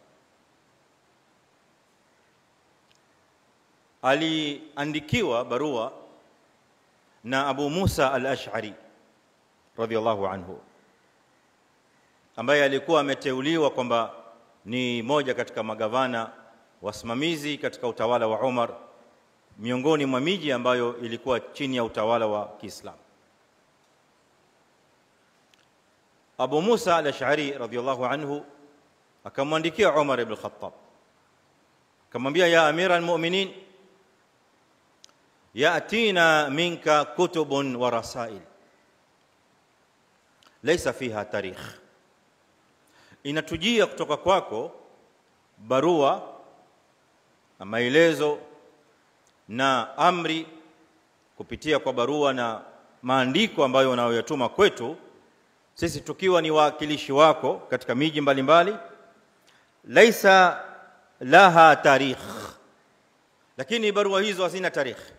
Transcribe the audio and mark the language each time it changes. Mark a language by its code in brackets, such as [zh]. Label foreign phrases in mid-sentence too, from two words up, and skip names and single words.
[sw] aliandikiwa barua na Abu Musa al-Ash'ari [ar] رضي الله عنه, [sw] ambaye alikuwa ameteuliwa kwamba ni moja katika magavana wasimamizi katika utawala wa Umar, miongoni mwa miji ambayo ilikuwa chini ya utawala wa Kiislamu. [ar] Abu Musa al-Ash'ari رضي الله عنه [sw] akamwandikia Umar ibn Khattab, akamwambia: [ar] يا أمير المؤمنين، يأتينا منك كتب ورسائل ليس فيها تاريخ. [sw] Inatujia kutoka kwako barua na maelezo na amri kupitia kwa barua na maandiko ambayo unayoyatuma kwetu sisi tukiwa ni wawakilishi wako katika miji mbalimbali, [ar] ليس لها تاريخ, [sw] lakini barua hizo hazina tarikh.